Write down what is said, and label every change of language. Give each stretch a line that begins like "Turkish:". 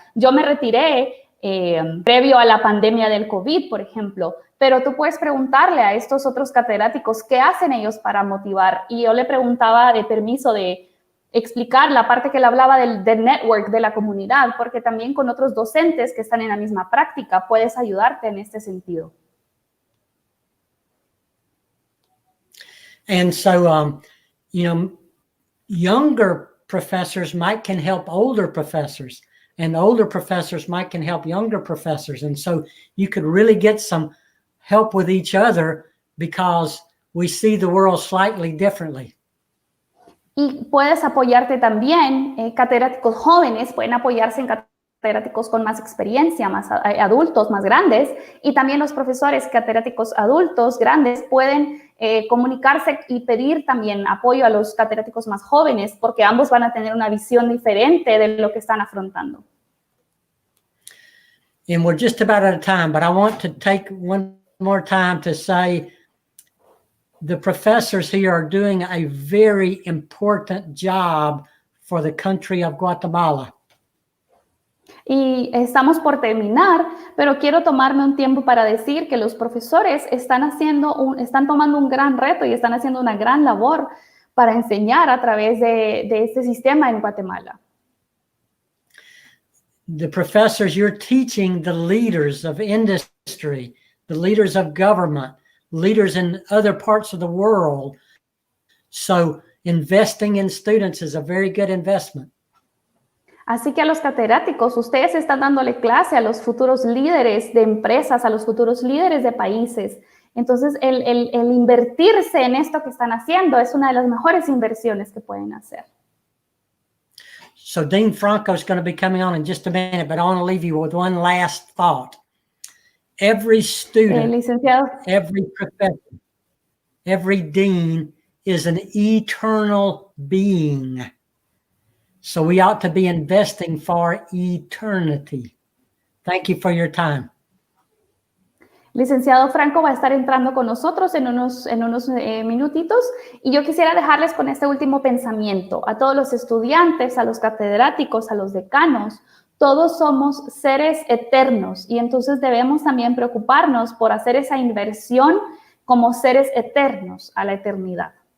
Spanish: Yo me retiré previo a la pandemia del COVID, por ejemplo, pero tú puedes preguntarle a estos otros catedráticos qué hacen ellos para motivar. Y yo le preguntaba de permiso de explicar la parte que él hablaba del network, de la comunidad, porque también con otros docentes que están en la misma práctica puedes ayudarte en este sentido.
English: And so, younger professors can help older professors, and older professors can help younger professors. And so you could really get some help with each other because we see the world slightly differently.
Spanish: Y puedes apoyarte también, catedráticos jóvenes pueden apoyarse en catedráticos con más experiencia, más adultos, más grandes, y también los profesores catedráticos adultos grandes pueden comunicarse y pedir también apoyo a los catedráticos más jóvenes, porque ambos van a tener una visión diferente de lo que están afrontando.
English: And we're just about out of time, but I want to take one more time to say the professors here are doing a very important job for the country of Guatemala.
Spanish: Y estamos por terminar, pero quiero tomarme un tiempo para decir que los profesores están tomando un gran reto y están haciendo una gran labor para enseñar a través de este sistema en Guatemala.
English: The professors, you're teaching the leaders of industry, the leaders of government, leaders in other parts of the world. So investing in students is a very good investment.
Spanish: Así que a los catedráticos, ustedes están dándole clase a los futuros líderes de empresas, a los futuros líderes de países. Entonces, el invertirse en esto que están haciendo es una de las mejores inversiones que pueden hacer.
English: So Dean Franco is going to be coming on in just a minute, but I want to leave you with one last thought. Every student, every professor, every dean is an eternal being. So we ought to be investing for eternity. Thank you for your time.
Spanish: Licenciado Franco va a estar entrando con nosotros en unos minutitos y yo quisiera dejarles con este último pensamiento. A todos los estudiantes, a los catedráticos, a los decanos, todos somos seres eternos y entonces debemos también preocuparnos por hacer esa inversión como seres eternos a la eternidad.